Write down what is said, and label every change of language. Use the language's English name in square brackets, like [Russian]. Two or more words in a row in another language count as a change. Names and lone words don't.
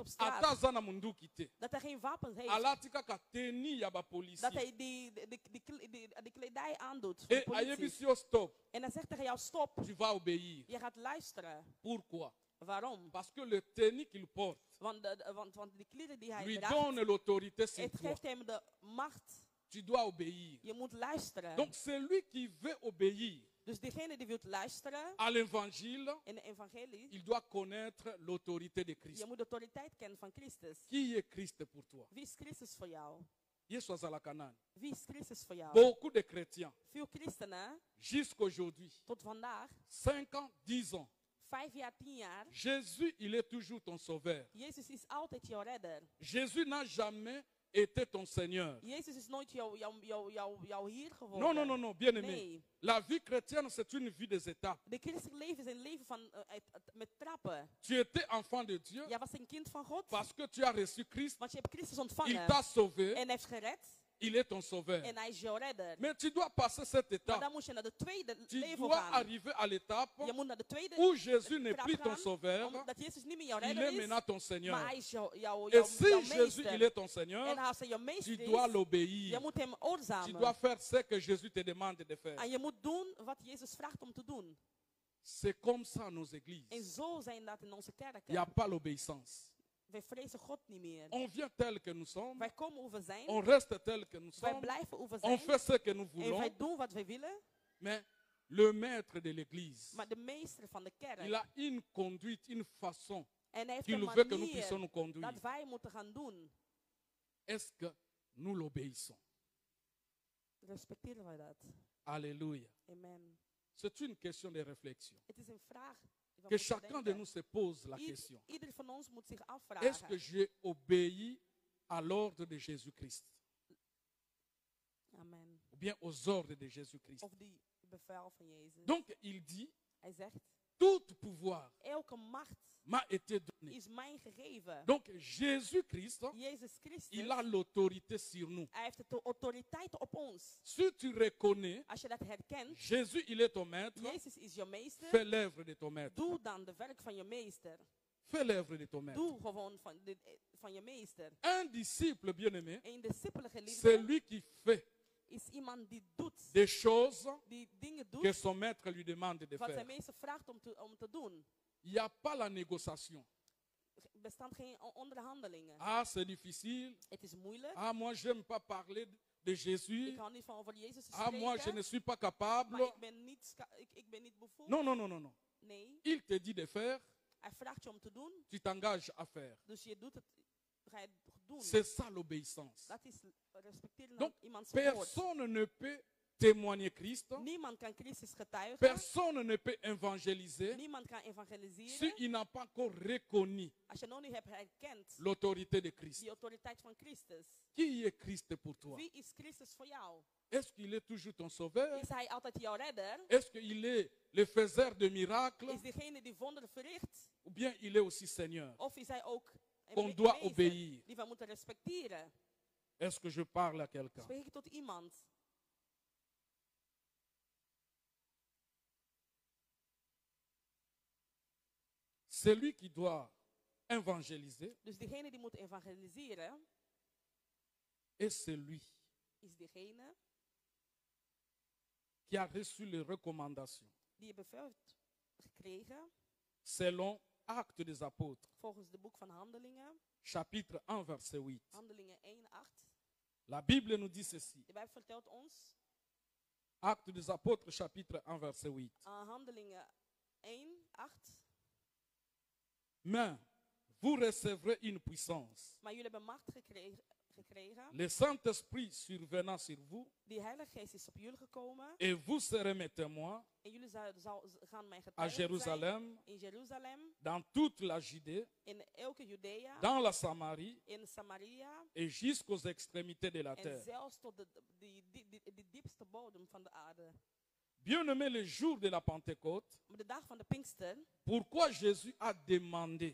[Lingala] Ata [Dutch] straat, [Lingala] aza na munduki te. [Dutch] dat hij geen wapens heeft, [Lingala] Alati kaka teni ya ba [Dutch] dat [French] policier. [Dutch] hij die kledij aandoet van de [French] Et [Dutch] politie. [Lingala] ayebisi yo stop. [Dutch] En hij zegt tegen jou, stop. [French] Tu vas obéir. [Dutch] Je gaat luisteren. [French] Pourquoi? [Dutch] Waarom? [French] Parce que le tenue qu'il porte [Dutch] Want die kleren die hij [French] lui [Dutch] draagt, [French] donne l'autorité sur [Dutch] het [French] toi. [Dutch] geeft hem de macht. [French] Tu dois obéir. [Dutch] Je moet luisteren. [French] Donc celui qui veut obéir [Dutch] Dus degene die wil luisteren [French] à l'évangile, [Dutch] in de evangelie, [French] il doit connaître l'autorité de Christ. [Dutch] je moet de autoriteit kennen van Christus. [French] Qui est Christ pour toi? [Dutch] Wie is Christus voor jou? [Lingala] Yesu azala Canaan. [Dutch] Wie is Christus voor jou? [French] Beaucoup de chrétiens, [Dutch] Veel christenen, [French] jusqu'aujourd'hui, [Dutch] tot vandaag, [French] 5 ans, 10 ans, [Dutch] 5 jaar, 10 jaar, [French] Jésus, il est toujours ton sauveur. [Dutch] Jezus is altijd jouw redder. [French] Jésus n'a jamais été ton Seigneur. [Dutch] Jezus is nooit jouw Heer geworden. [French] Non, non, non, non, bien aimé. [Dutch] Nee. [French] La vie chrétienne, c'est une vie des étapes. [Dutch] De christelijk leven is een leven van, met trappen. [French] Tu étais enfant de Dieu [Dutch] Jij was een kind van God, [French] parce que tu as reçu Christ. [Dutch] want je hebt Christus [French] Il [Dutch] ontvangen. [French] t'a sauvé. [Dutch] En hij heeft gered. [French] Il est ton sauveur. [Dutch] En hij is jouw redder. [French] Mais tu dois passer cette [Dutch] Maar [French] étape. [Dutch] dan moet je naar de tweede [French] Tu [Dutch] level [French] dois [Dutch] gaan. [French] arriver à l'étape [Dutch] Je moet naar de tweede [French] où Jésus n'est [Dutch] trap [French] plus ton [Dutch] gaan, [French] sauveur. [Dutch] omdat Jezus niet meer jouw [French] Il est [Dutch] redder is, [French] maintenant ton [Dutch] maar [French] Seigneur. [Dutch] hij is jouw [French] Et si Jésus, [Dutch] meester. [French] il est ton Seigneur, [Dutch] En als hij jouw [French] tu [Dutch] meester [French] dois [Dutch] is, [French] l'obéir. [Dutch] je moet hem [French] Tu [Dutch] oorzamen. [French] dois faire ce que Jésus te demande de faire. [Dutch] En je moet doen wat Jezus vraagt om te doen. [French] C'est comme ça à nos [Dutch] En [French] églises. [Dutch] zo zijn dat in onze [French] Il n'y a [Dutch] kerken. [French] pas l'obéissance. [Dutch] Wij vrezen God niet meer. [French] On vient tel que nous sommes. [Dutch] Wij komen hoe we zijn. [French] On reste tel que nous [Dutch] Wij [French] sommes. [Dutch] blijven hoe we [French] On [Dutch] zijn. [French] fait ce que nous [Dutch] En [French] voulons. [Dutch] wij doen wat wij willen. [French] Mais le maître de l'église, [Dutch] Maar de meester van de [French] il [Dutch] kerk. [French] a une conduite, une façon [Dutch] En hij heeft [French] qu'il [Dutch] een [French] veut que nous puissions [Dutch] manier [French] nous conduire. [Dutch] dat wij moeten gaan doen. [French] Est-ce que nous l'obéissons? [Dutch] Respecteren wij dat? [French] Alléluia. [Dutch] Amen. [French] C'est une question de réflexion. [Dutch] Het is een vraag. die we [French] Que [Dutch] moeten [French] chacun de [Dutch] denken. [French] nous se pose la question. [Dutch] Ieder van ons moet zich [French] Est-ce [Dutch] afvragen. [French] que j'ai obéi à l'ordre de Jésus-Christ? [Dutch] Amen. [French] Ou bien aux ordres de Jésus-Christ? [Dutch] Of die bevel van Jezus. [French] Donc il dit, [Dutch] Hij zegt, [French] tout pouvoir [Dutch] elke macht [French] m'a été donné. [Dutch] is mij gegeven. [French] Donc Jésus-Christ, [Dutch] Jezus Christus, [French] il a l'autorité sur nous. [Dutch] hij heeft de autoriteit op ons. [French] Si tu reconnais, [Dutch] Als je dat herkent, [French] Jésus, il est ton maître, [Dutch] Jezus is je meester. [French] fais l'œuvre de ton maître. [Dutch] Doe dan de werk van je meester. [French] Fais l'œuvre de ton maître. [Dutch] Doe gewoon van je meester. [French] Un disciple bien-aimé, [Dutch] Een discipele [French] c'est [Dutch] geliefde [French] lui qui fait [Dutch] is iemand die doet. [French] des choses [Dutch] Die dingen [French] que [Dutch] doet [French] son maître lui demande de [Dutch] wat zijn [French] faire. [Dutch] meester vraagt om te doen. [French] Il n'y a pas la négociation. [Dutch] Er bestaan geen onderhandelingen. [French] Ah, c'est difficile. [Dutch] Het is moeilijk. [French] Ah, moi, j'aime pas parler de Jésus. [Dutch] Ik hou niet van over Jezus te [French] Ah, moi, je [Dutch] spreken. [French] ne suis pas capable. [Dutch] Maar ik ben niet bevoegd. [French] Non, non, non, non, non. [Dutch] Nee, [French] Il te dit de faire, [Dutch] hij vraagt je om te doen. [French] tu t'engages à faire. [Dutch] Dus je doet het, ga je het doen. [French] C'est ça l'obéissance. [Dutch] Dat is respecteren [French] Donc, [Dutch] naar iemands woord. [French] personne ne peut témoigner Christ. [Dutch] Niemand kan Christus getuigen. [French] Personne ne peut évangéliser [Dutch] Niemand kan evangeliseren. [French] s'il n'a pas encore reconnu [Dutch] Als je nog niet hebt herkend [French] l'autorité de Christ. [Dutch] die autoriteit van Christus. [French] Qui est Christ pour toi? [Dutch] Wie is Christus voor jou? [French] Est-ce qu'il est toujours ton sauveur? [Dutch] Is hij altijd jouw redder? [French] Est-ce qu'il est le faiseur de miracles? [Dutch] Is degene die wonderen verricht? [French] Ou bien il est aussi Seigneur? [Dutch] Of is hij ook een [French] Qu'on doit [Dutch] meester [French] obéir. [Dutch] die we moeten respecteren? [French] Est-ce que je parle à quelqu'un? [Dutch] Spreek ik tot iemand? [French] Celui qui doit évangéliser [Dutch] Dus degene die moet evangeliseren, [French] est celui [Dutch] is degene [French] qui a reçu les recommandations [Dutch] die je bevel heeft gekregen [French] selon Actes des Apôtres, [Dutch] volgens de boek van Handelingen, [French] chapitre 1, verset 8. [Dutch] Handelingen 1:8. [French] La Bible nous dit ceci. [Dutch] De Bijbel vertelt ons, [French] Actes des Apôtres, chapitre 1, verset 8. [Dutch] Handelingen 1:8. [French] Mais vous recevrez une puissance. [Dutch] Maar jullie hebben macht gekregen. [French] Le Saint-Esprit survenant sur vous, [Dutch] Die Heilige Geest is op jullie gekomen. [French] et vous serez mes témoins [Dutch] En jullie gaan mijn [French] à [Dutch] getuigen zijn [French] Jérusalem, [Dutch] in Jeruzalem, [French] dans toute la Judée, [Dutch] in elke Judea, [French] dans la Samarie [Dutch] in Samaria [French] et jusqu'aux extrémités de la [Dutch] en [French] terre. [Dutch] zelfs tot de diepste bodem van de aarde. [French] Bien-aimé, le jour de la Pentecôte, [Dutch] Maar de dag van de Pinkster, [French] pourquoi Jésus a demandé